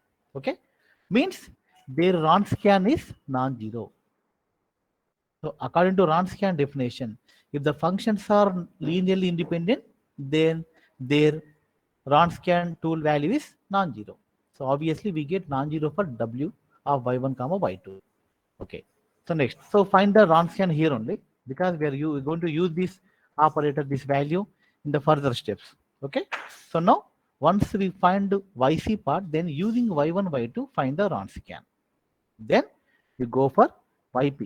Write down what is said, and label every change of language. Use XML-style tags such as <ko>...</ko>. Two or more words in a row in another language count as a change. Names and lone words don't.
<en>Okay, means their Wronskian is non-zero. So according to Wronskian definition, if the functions are linearly independent, then their Wronskian tool value is non-zero. So obviously we get non-zero for w of y1 comma y2. Okay. So next, so find the Wronskian here only, because we are going to use this operator, this value in the further steps. Okay. So now once we find yc part, then using y1, y2 find the Wronskian. Then you go for yp.</en>